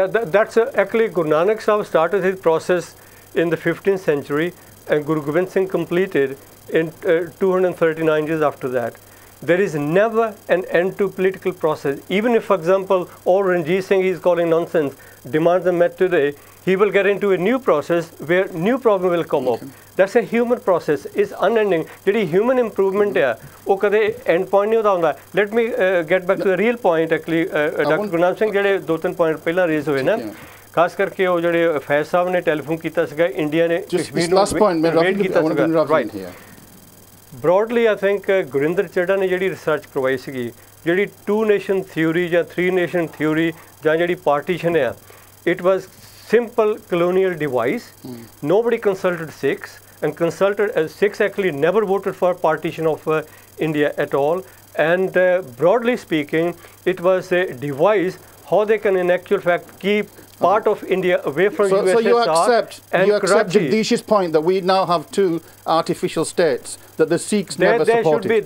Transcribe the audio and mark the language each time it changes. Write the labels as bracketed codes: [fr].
[en] That's actually Guru Nanak Sahib started his process in the 15th century and Guru Gobind Singh completed in 239 years after that. There is never an end to political process. Even if, for example, all Ranjit Singh is calling nonsense, demands are met today, he will get into a new process where new problem will come up. That's a human process. It's unending. [pa] ਜਿਹੜੀ human improvement ਹੈ ਉਹ ਕਦੇ end point ਨਹੀਂ ਹੁੰਦਾ ਹੁੰਦਾ. [en] Let me get back to the real point actually. Dr. [pa] Gurnam Singh ਜਿਹੜੇ ਦੋ ਤਿੰਨ ਪੁਆਇੰਟ ਪਹਿਲਾਂ ਰੇਜ਼ ਹੋਏ ਨਾ ਖਾਸ ਕਰਕੇ ਉਹ ਜਿਹੜੇ ਫੈਜ਼ ਸਾਹਿਬ ਨੇ ਟੈਲੀਫੋਨ ਕੀਤਾ ਸੀਗਾ ਇੰਡੀਆ ਨੇ ਕਸ਼ਮੀਰ ਨੂੰ ਇਨਵੇਡ ਕੀਤਾ ਸੀਗਾ right [en] broadly I think [pa] Gurinder Chadha ਨੇ ਜਿਹੜੀ ਰਿਸਰਚ ਕਰਵਾਈ ਸੀਗੀ ਜਿਹੜੀ 2 nation theory ਜਾਂ 3 nation theory ਜਾਂ ਜਿਹੜੀ partition ਹੈ [en] it was simple colonial device. Nobody consulted Sikhs and Sikhs actually never voted for partition of India at all. And broadly speaking, it was a device how they can in actual fact keep part of India away from USSR. So you accept Jagdish's point that we now have 2 artificial states that the Sikhs never supported.